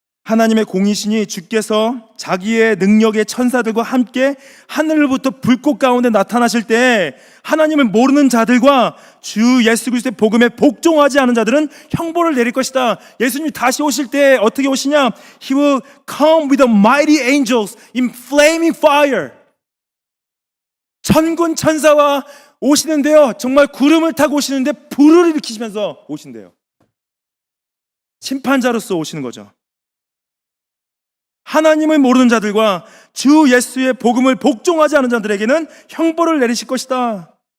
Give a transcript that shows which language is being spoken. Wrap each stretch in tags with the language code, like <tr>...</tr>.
<ko>하나님의 공이시니 주께서 자기의 능력의 천사들과 함께 하늘로부터 불꽃 가운데 나타나실 때 하나님을 모르는 자들과 주 예수 그리스도의 복음에 복종하지 않은 자들은 형벌을 내릴 것이다. 예수님이 다시 오실 때 어떻게 오시냐?</ko> <en>He will come with the mighty angels in flaming fire.</en> <ko>천군 천사와 오시는데요, 정말 구름을 타고 오시는데 불을 일으키시면서 오신대요. 심판자로서 오시는 거죠. 하나님을 모르는 자들과 주 예수의 복음을 복종하지 않은 자들에게는 형벌을 내리실 것이다.</ko>